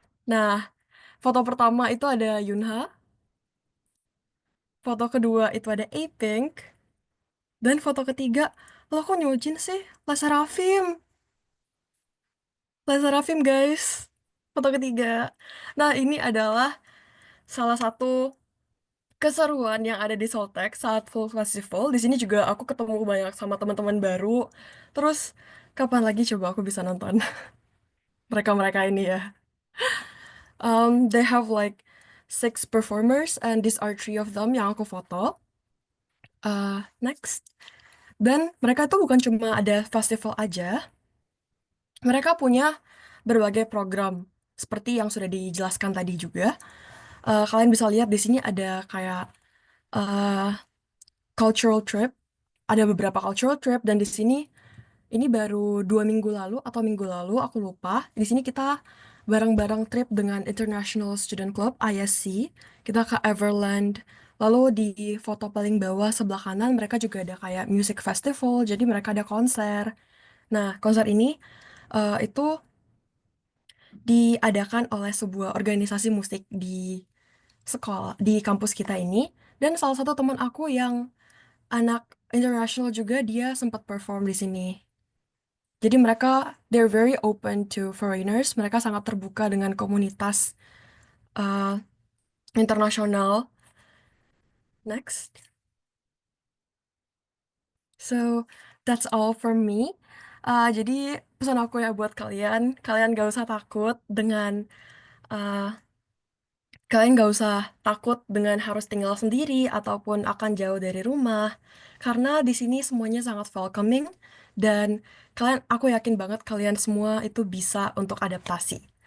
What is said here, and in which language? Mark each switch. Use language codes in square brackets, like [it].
[id] Nah, foto pertama itu ada Yunha, foto kedua itu ada A-Pink, dan foto ketiga, lo kok nyujin sih? Lesa Rafim, Lesa Rafim guys. Foto ketiga. Nah, ini adalah salah satu keseruan yang ada di Soltech saat Full Festival. Di sini juga aku ketemu banyak sama teman-teman baru. Terus kapan lagi coba aku bisa nonton mereka-mereka ini ya? [en] They have like six performers and these are three of them [id] yang aku foto. Next. Dan mereka tuh bukan cuma ada festival aja, mereka punya berbagai program seperti yang sudah dijelaskan tadi juga. Kalian bisa lihat di sini ada kayak uh, cultural trip, ada beberapa cultural trip dan di sini ini baru 2 minggu lalu atau minggu lalu aku lupa. Di sini kita bareng-bareng trip dengan International Student Club ISC. Kita ke Everland. Lalu di foto paling bawah sebelah kanan mereka juga ada kayak music festival. Jadi mereka ada konser. Nah, konser ini itu diadakan oleh sebuah organisasi musik di sekolah di kampus kita ini. Dan salah satu teman aku yang anak international juga dia sempat perform di sini. Jadi mereka [en] they're very open to foreigners. [id] Mereka sangat terbuka dengan komunitas uh, internasional. Next. [en] So that's all from me. [id] Jadi pesan aku ya buat kalian, kalian gak usah takut dengan uh, kalian gak usah takut dengan harus tinggal sendiri ataupun akan jauh dari rumah, karena di sini semuanya sangat welcoming dan aku yakin banget kalian semua itu bisa untuk adaptasi.